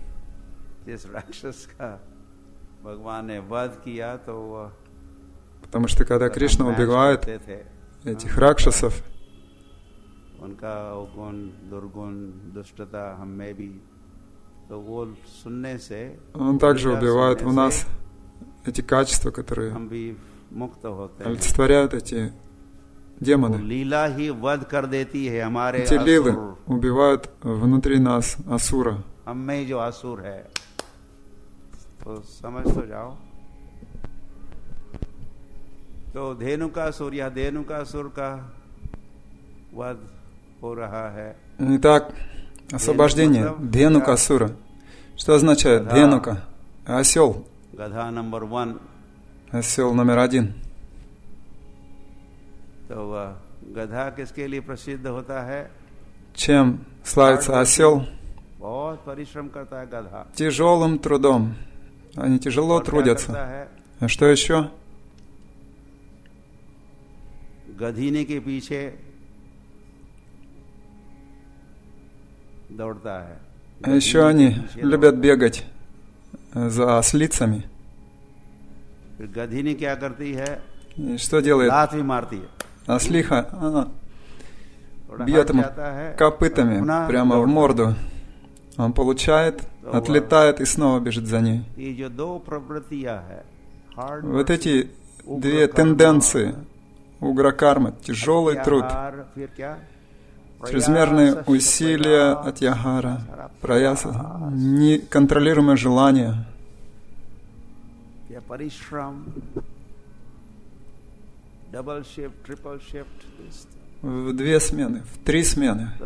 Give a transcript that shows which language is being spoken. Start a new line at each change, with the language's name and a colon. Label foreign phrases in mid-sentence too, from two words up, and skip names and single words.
Russian: Потому что когда Кришна убивает этих ракшасов, он также убивает в нас эти качества, которые олицетворяют эти демоны. Эти лилы убивают внутри нас асура.
Hindi: तो धेनुकासुर या धेनुकासुर का वध हो रहा है.
Russian: Итак, освобождение Дhenукасура. Что означает Дhenука? Осел.
Hindi: गधा नंबर 1.
Russian: Осел номер 1.
Hindi: तो गधा किसके लिए प्रसिद्ध होता है?
Russian: Чем славится осел?
Hindi: बहुत परिश्रम करता है गधा.
Russian: Тяжелым трудом. Они тяжело трудятся. А что еще?
Hindi: गधीने के पीछे दौड़ता है.
Russian: А еще они любят бегать за ослицами.
Hindi: गधीने क्या करती है?
Russian: И что делает?
Hindi: लात भी मारती है.
Russian: Ослиха бьет ему копытами прямо в морду. Он получает, отлетает и снова бежит за ней. Вот эти 2 тенденции угра-кармы, тяжелый труд, чрезмерные усилия атьягара, праяса, неконтролируемое желание, в 2 смены, в 3 смены.